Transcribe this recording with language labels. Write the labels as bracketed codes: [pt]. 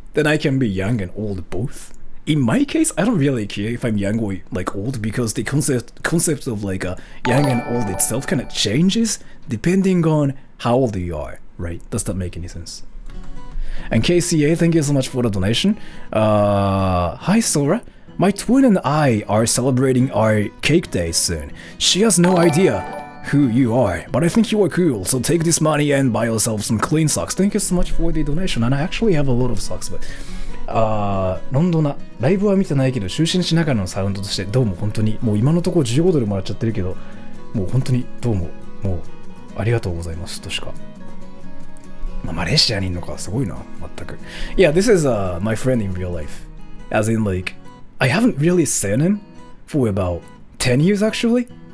[en] Then I can be young and old both. In my case, I don't really care if I'm young or like old, because the concept of like young and old itself kind of changes depending on how old you are, right? Does that make any sense? And KCA, thank you so much for the donation. Hi Sora, my twin and I are celebrating our cake day soon. She has no idea who you are, but I think you are cool, so take this money and buy yourself some clean socks. Thank you so much for the donation, and I actually have a lot of socks, but [ja] ロンドナライブは見てないけど就寝しながらのサウンドとしてどうも本当にもう今のところ15ドルもらっちゃってるけどもう本当にどうももうありがとうございますとしか、まあ、マレーシアにいるのかすごいな全く。 [en] Yeah, this is my friend in real life, as in like I haven't really seen him for about 10 years actually.